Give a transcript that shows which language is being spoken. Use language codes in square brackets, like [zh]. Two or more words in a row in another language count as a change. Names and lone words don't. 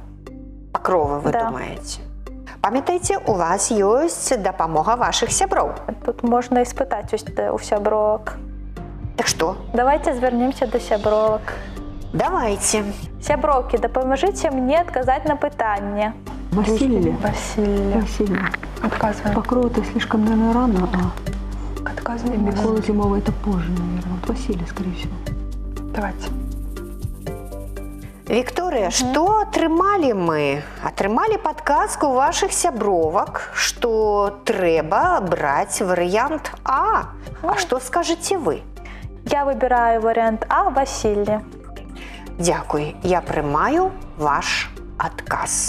[be] Пакровы, вы Да. думаеце? Памятайце, у вас ёсць дапамога вашых сяброў. Тут можна і спытаць у сябровак. Так што, Давайте звярнемся да сябровак. давайте. Сяброўкі, дапамажыце мне адказаць на пытанне. [ru] Василий. Василия. Василий. Отказываем. Покрова-то слишком, наверное, рано, а Отказываем. Микола Зимова это позже, наверное. Вот Василий, скорее всего. Давайте. [be] Вікторыя, што атрымалі мы? Атрымалі падказку вашых сябровак, што трэба браць варыянт А. А што скажаце вы? Я выбіраю варыянт А Васілі. Дзякуй, я прымаю ваш адказ.